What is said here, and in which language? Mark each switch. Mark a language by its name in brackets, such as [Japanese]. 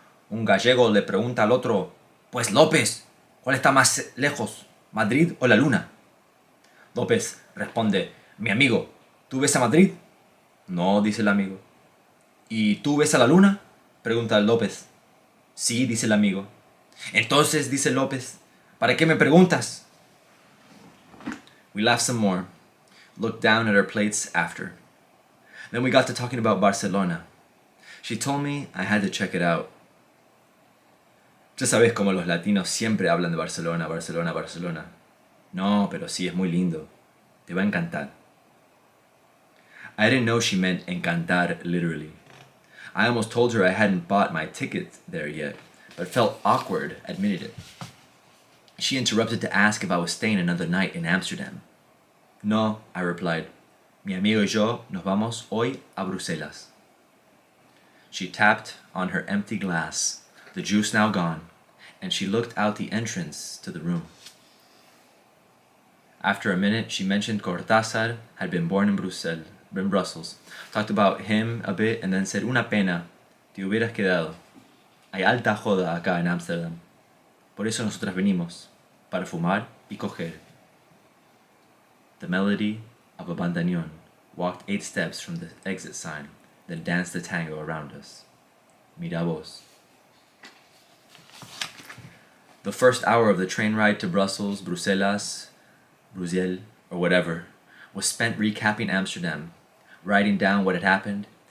[Spanish] Un gallego le pregunta al otro, pues López, ¿cuál está más lejos, Madrid o la luna? López responde, mi amigo, ¿tú ves a Madrid? No, dice el amigo. ¿Y tú ves a la luna? Pregunta López. Sí, dice el amigo. Entonces, dice López, ¿para qué me preguntas? [English] We laughed some more, looked down at our plates after. Then we got to talking about Barcelona. She told me I had to check it out. [Spanish] Ya sabes cómo los latinos siempre hablan de Barcelona, Barcelona, Barcelona. No, pero sí, es muy lindo. Te va a encantar. [English] I didn't know she meant encantar literally. I almost told her I hadn't bought my ticket there yet, but felt awkward admitting it. She interrupted to ask if I was staying another night in Amsterdam. No, I replied. [Spanish] Mi amigo y yo nos vamos hoy a Bruselas. [English] She tapped on her empty glass, the juice now gone, and she looked out the entrance to the room. After a minute, she mentioned Cortázar had been born in Brussels, talked about him a bit, and then said, [Spanish] una pena, te hubieras quedado. Hay alta joda acá en Amsterdam. Por eso nosotras venimos, para fumar y coger. [English] The melody of a bandoneon walked 8 steps from the exit sign, then danced the tango around us. [Spanish] Mira vos. [English] The first hour of the train ride to Brussels, Bruselas, or whatever, was spent recapping Amsterdam, writing down what had happened,